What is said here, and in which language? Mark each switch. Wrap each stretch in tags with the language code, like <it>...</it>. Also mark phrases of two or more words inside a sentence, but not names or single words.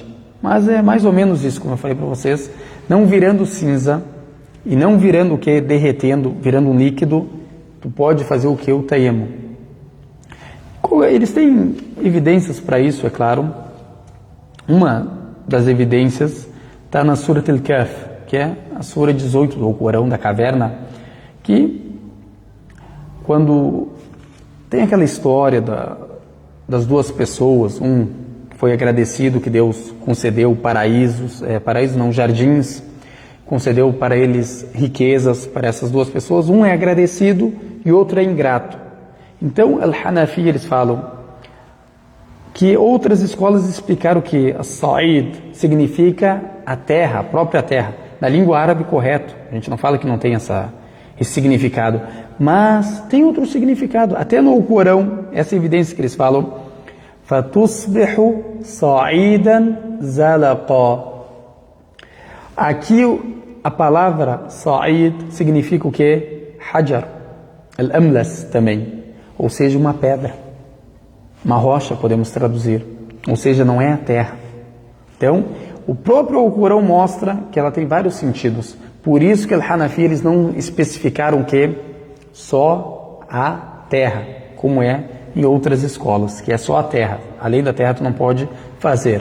<pt>Mas é mais ou menos isso, como eu falei para vocês. Não virando cinza e não virando o que? Derretendo, virando um líquido, tu pode fazer o que? O tayammum. Eles têm evidências para isso, é claro. Uma das evidências está na Surat al-Kahf, que é a Sura 18 do Corão, da caverna, que quando tem aquela história das duas pessoas, um foi agradecido que Deus concedeu jardins, concedeu para eles riquezas para essas duas pessoas. Um é agradecido e outro é ingrato. Então, Al-Hanafi, eles falam que outras escolas explicaram que as-Sa'id significa a terra, a própria terra. Na língua árabe, correto. A gente não fala que não tem esse significado. Mas tem outro significado. Até no Corão, essa evidência que eles falam,</pt> <ar>فَتُصْبِحُ صَعِيدًا زَلَقًا.</ar> <pt>Aqui a palavra Sa'id significa o quê?</pt> <ar>حجر، الأملس</ar> <pt>também, ou seja, uma pedra, uma rocha, podemos traduzir, ou seja, não é a terra. Então, o próprio Alcorão mostra que ela tem vários sentidos, por isso que Al-Hanafi eles não especificaram que só a terra, como é em outras escolas, que é só a terra, além da terra tu não pode fazer.</pt>